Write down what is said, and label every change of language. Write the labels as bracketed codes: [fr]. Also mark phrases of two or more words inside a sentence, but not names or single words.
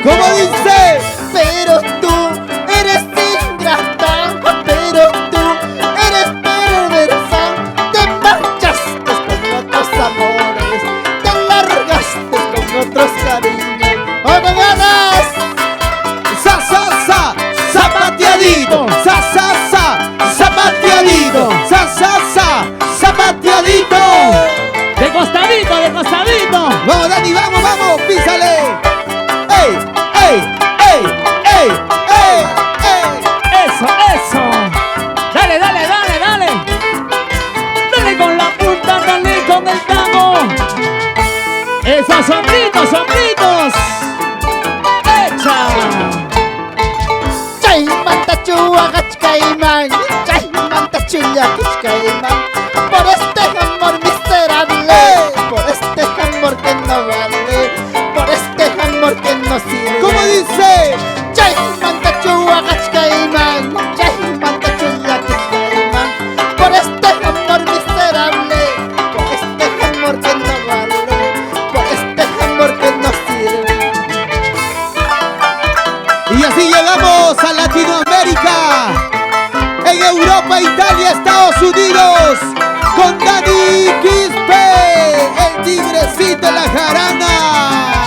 [es] ¿Cómo dice? Pero tú eres ingrata, pero tú eres perversa. Te marchaste con otros amores, te largaste con otros cariños. ¡Abogadas! Sa, sa, sa, zapateadito, sa, sa, sa, zapateadito, sa, sa, sa, zapateadito. De costadito, de costadito. Vamos, Dani, vamos, vamos, písale. ¡Ey, ey, ey, ey, ey, ey! Eso, eso. Dale, dale, dale, dale. Dale con la punta, dale con el taco. Esos sombritos, sombritos. Echa. [qu] Chay manta chua gachkaiman, chay manta chuya kichkaiman. [es] Por este amor miserable, por este amor que no vale, por este amor que no sirve. ¿Cómo dice? [qu] Chay manta chua gachkaiman, chay manta chuya kichkaiman. [es] Por este amor miserable, por este amor que no vale, por este amor que no sirve. Y así llegamos a Latinoamérica, en Europa, Italia, Estados Unidos, con Dani Quispe, el tigrecito de la jarana.